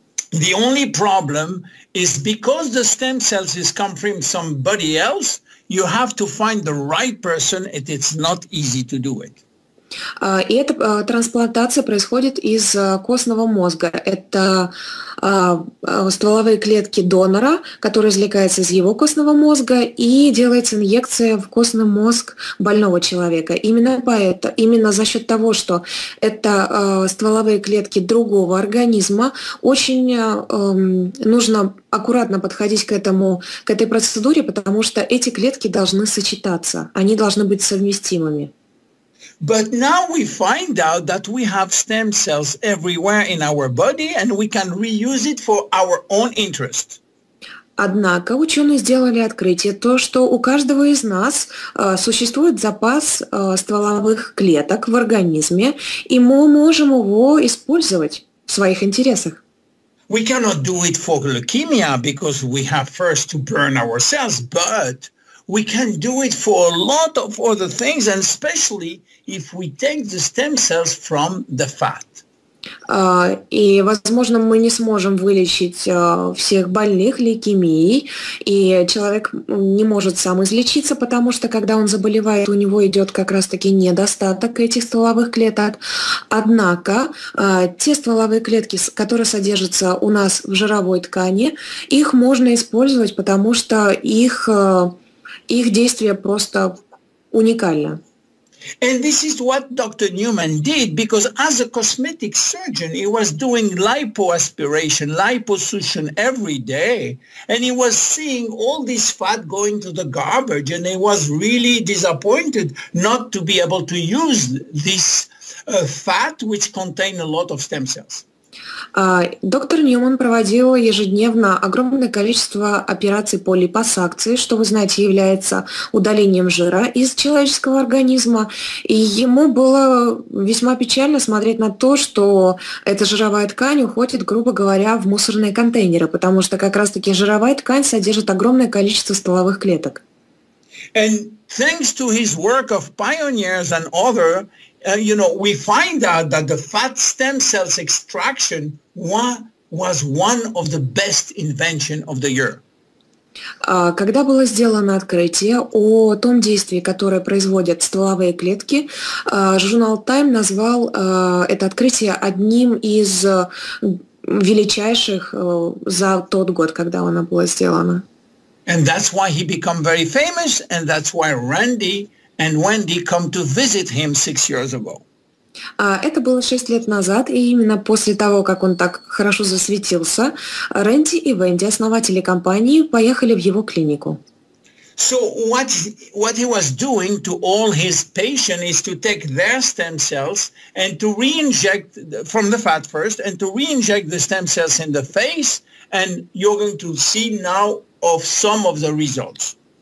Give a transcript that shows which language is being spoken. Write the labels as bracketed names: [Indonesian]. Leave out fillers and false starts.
[English] The only problem is because the stem cells is come from somebody else, you have to find the right person, and it's not easy to do it. [Russian] И эта трансплантация происходит из костного мозга. Это стволовые клетки донора, которые извлекаются из его костного мозга, и делается инъекция в костный мозг больного человека. Именно за счет того, что это стволовые клетки другого организма, очень нужно аккуратно подходить к этой процедуре, потому что эти клетки должны сочетаться, они должны быть совместимыми. [English] But now we find out that we have stem cells everywhere in our body and we can reuse it for our own interest. [Russian] Однако ученые сделали открытие, то, что у каждого из нас существует запас стволовых клеток в организме, и мы можем его использовать в своих интересах. [English] We cannot do it for leukemia because we have first to burn our cells, but we can do it for a lot of other things, and especially if we take the stem cells from the fat. [Russian] И, возможно, мы не сможем вылечить всех больных лейкемией, и человек не может сам излечиться, потому что, когда он заболевает, у него идет как раз-таки недостаток этих стволовых клеток. Однако те стволовые клетки, которые содержатся у нас в жировой ткани, их можно использовать, потому что их действие просто уникально. [English] And this is what Dr. Newman did, because as a cosmetic surgeon, he was doing lipoaspiration, liposuction every day, and he was seeing all this fat going to the garbage, and he was really disappointed not to be able to use this fat, which contained a lot of stem cells. [Russian] Доктор Ньюман проводил ежедневно огромное количество операций по липосакции, что, вы знаете, является удалением жира из человеческого организма. И ему было весьма печально смотреть на то, что эта жировая ткань уходит, грубо говоря, в мусорные контейнеры, потому что как раз-таки жировая ткань содержит огромное количество стволовых клеток. [English] And thanks to his work of pioneers and other, we find out that the fat stem cells extraction was one of the best invention of the year. [Russian] Когда было сделано открытие о том действии, которое производят стволовые клетки, журнал Time назвал это открытие одним из величайших за тот год, когда оно было сделано. [English] And that's why he became very famous, and that's why Randy and Wendy come to visit him 6 years ago. [Russian] Это было 6 лет назад, и именно после того, как он так хорошо засветился, Рэнди и Венди, основатели компании, поехали в его клинику. [English] So what he was doing to all his patients is to take their stem cells and to re-inject from the fat first, and to re-inject the stem cells in the face, and you're going to see now of some of the results.